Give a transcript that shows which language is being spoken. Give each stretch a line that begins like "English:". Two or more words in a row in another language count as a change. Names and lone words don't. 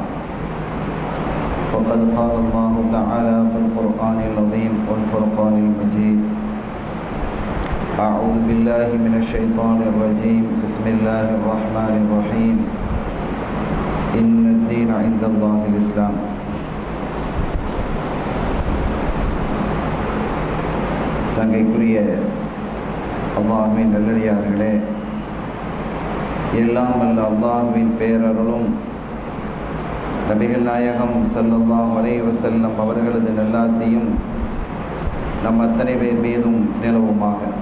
Arabic: فقد قال الله تعالى في القرآن العظيم والفرقان المجيد: أعوذ بالله من الشيطان الرجيم، بسم الله الرحمن الرحيم. إن الدين عند الله الإسلام.
Tamil: சங்கைக்குரிய அல்லாஹ்வின் நல்லடியார்களே, எல்லாம் வல்ல அல்லாஹ்வின் பேரருளும் நபிகள் நாயகம்
Arabic: صلى الله عليه وسلم
Tamil: அவர்களது நல்லாசியும் நம் அத்தனை பேர் மீதும் நிலவுமாக.